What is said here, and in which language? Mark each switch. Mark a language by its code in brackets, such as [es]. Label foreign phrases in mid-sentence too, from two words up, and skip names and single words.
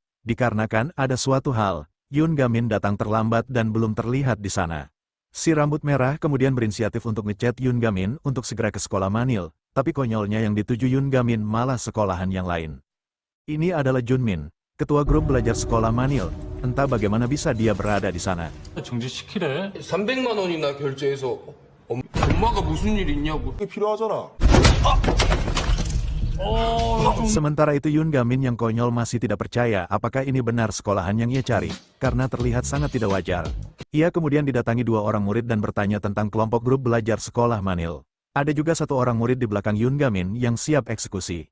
[id] Dikarenakan ada suatu hal, Yoon Ga-min datang terlambat dan belum terlihat di sana. Si rambut merah kemudian berinisiatif untuk ngechat Yoon Ga-min untuk segera ke sekolah Manil, tapi konyolnya yang dituju Yoon Ga-min malah sekolahan yang lain. Ini adalah Junmin, ketua grup belajar sekolah Manil. Entah bagaimana bisa dia berada di sana. [ko] 정지시키래. 300만 원이나 결제해서 엄마가 무슨 일 있냐고. 그게 필요하잖아. [id] Sementara itu Yoon Ga-min yang konyol masih tidak percaya apakah ini benar sekolahan yang ia cari, karena terlihat sangat tidak wajar. Ia kemudian didatangi 2 orang murid dan bertanya tentang kelompok grup belajar sekolah Manil. Ada juga 1 orang murid di belakang Yoon Ga-min yang siap eksekusi.